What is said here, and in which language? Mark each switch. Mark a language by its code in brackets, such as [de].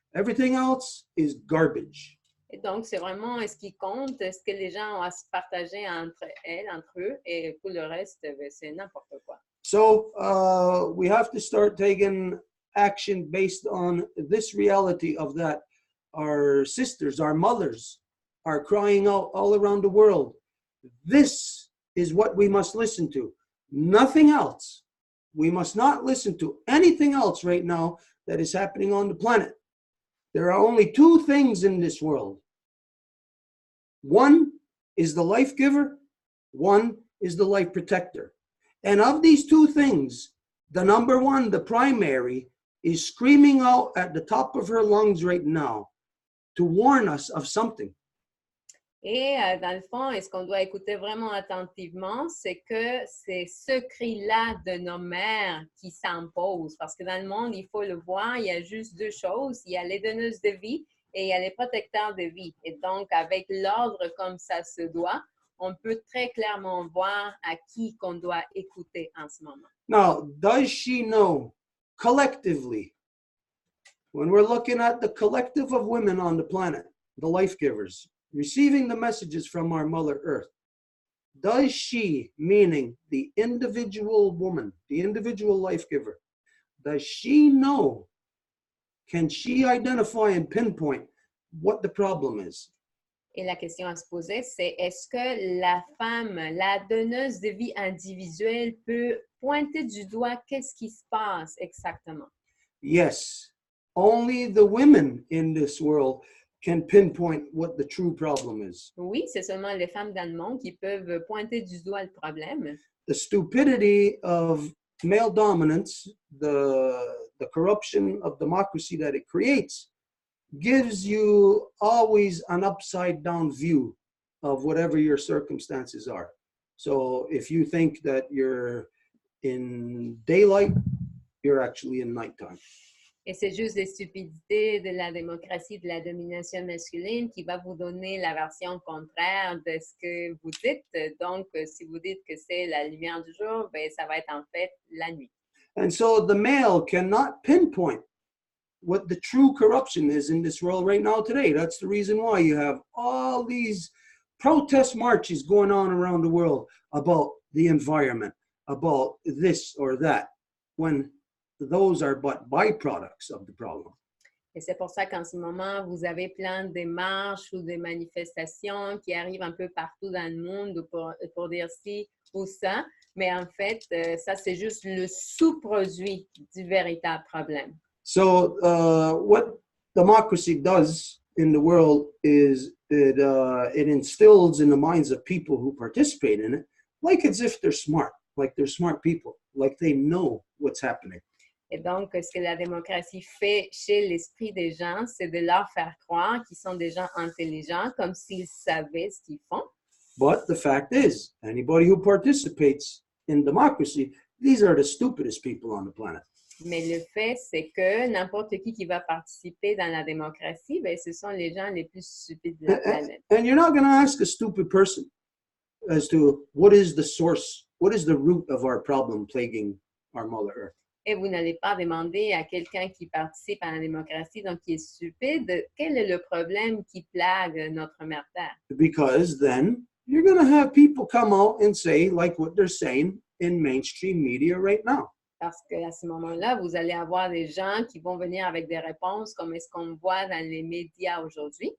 [en] Everything else is garbage. [fr] Et donc, c'est vraiment ce qui compte, ce que les gens ont à se partager entre eux, et pour le reste, c'est n'importe quoi. [en] So we have to start taking action based on this reality of that our sisters, our mothers are crying out all around the world. This is what we must listen to. Nothing else. We must not listen to anything else right now that is happening on the planet. There are only two things in this world. One is the life giver. One is the life protector. And of these two things, the number one, the primary, is screaming out at the top of her lungs right now to warn us of something. [fr] Et dans le fond, ce qu'on doit écouter vraiment attentivement, c'est que c'est ce cri-là de nos mères qui s'impose. Parce que dans le monde, il faut le voir, il y a juste deux choses. Il y a les donneuses de vie et il y a les protecteurs de vie. Et donc, avec l'ordre comme ça se doit, on peut très clairement voir à qui qu'on doit écouter en ce moment. [en] Now, does she know collectively, when we're looking at the collective of women on the planet, the life givers, receiving the messages from our Mother Earth, does she, meaning the individual woman, the individual life giver, does she know, can she identify and pinpoint what the problem is? [fr] Et la question à se poser, c'est est-ce que la femme, la donneuse de vie individuelle, peut pointer du doigt qu'est-ce qui se passe exactement? [en] Yes, only the women in this world can pinpoint what the true problem is. [fr] Oui, c'est seulement les femmes dans le monde qui peuvent pointer du doigt le problème. [en] The stupidity of male dominance, the corruption of democracy that it creates, gives you always an upside down view of whatever your circumstances are. So if you think that you're in daylight, you're actually in nighttime. [fr] Et c'est juste des stupidités de la démocratie, de la domination masculine qui va vous donner la version contraire de ce que vous dites. Donc, si vous dites que c'est la lumière du jour, ben, ça va être en fait la nuit. [en] And so the male cannot pinpoint what the true corruption is in this world right now today. That's the reason why you have all these protest marches going on around the world about the environment, about this or that, when those are but byproducts of the problem. [fr] Et c'est pour ça qu'en ce moment, vous avez plein de marches ou des manifestations qui arrivent un peu partout dans le monde pour dire ci ou ça. Mais en fait, ça, c'est juste le sous-produit du véritable problème. [en] So what democracy does in the world is it instills in the minds of people who participate in it, like as if they're smart, like they're smart people, like they know what's happening. [fr] Et donc, ce que la démocratie fait chez l'esprit des gens, c'est de leur faire croire qu'ils sont des gens intelligents, comme s'ils savaient ce qu'ils font. [en] But the fact is, anybody who participates in democracy, these are the stupidest people on the planet. [fr] Mais le fait, c'est que n'importe qui va participer dans la démocratie, ben, ce sont les gens les plus stupides de la planète. [en] And you're not going to ask a stupid person as to what is the source, what is the root of our problem plaguing our Mother Earth. [fr] Et vous n'allez pas demander à quelqu'un qui participe à la démocratie, donc qui est stupide, quel est le problème qui plague notre mère Terre? [en] Because then you're going to have people come out and say, like what they're saying in mainstream media right now. [fr] Parce qu'à ce moment-là, vous allez avoir des gens qui vont venir avec des réponses comme est-ce qu'on voit dans les médias aujourd'hui.